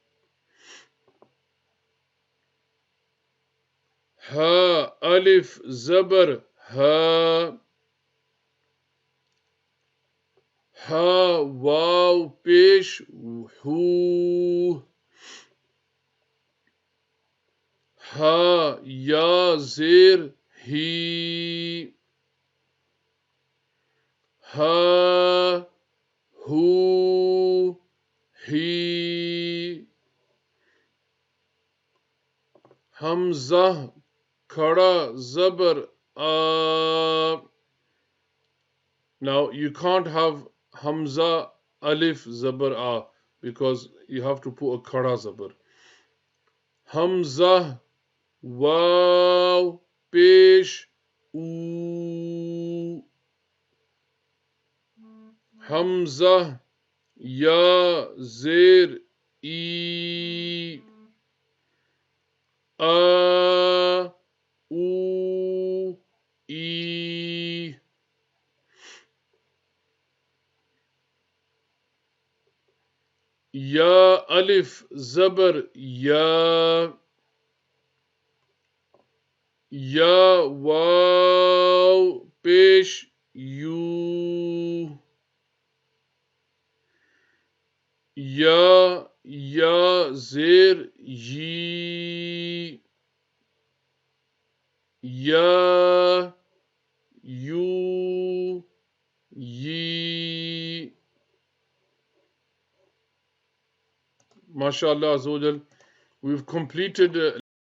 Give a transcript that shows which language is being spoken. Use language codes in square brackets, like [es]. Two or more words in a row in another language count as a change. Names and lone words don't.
[ur] ها الف زبر ها ها واو پیش ہو ها یا زیر ہی ها ہو ہی حمزہ کھڑا زبر آ. [en] Now you can't have [ur] ہمزہ الف زبر اَ [en] because you have to put a [ur] کھڑا زبر. ہمزہ واؤ پیش اُو. ہمزہ یا زیر اِ اَ اُ اِ. یا الف زبر یَ. یا واؤ پیش یُو. یا زیر یِ. یا یُو یِ. [ar] ما شاء الله عز وجل. [en] We've completed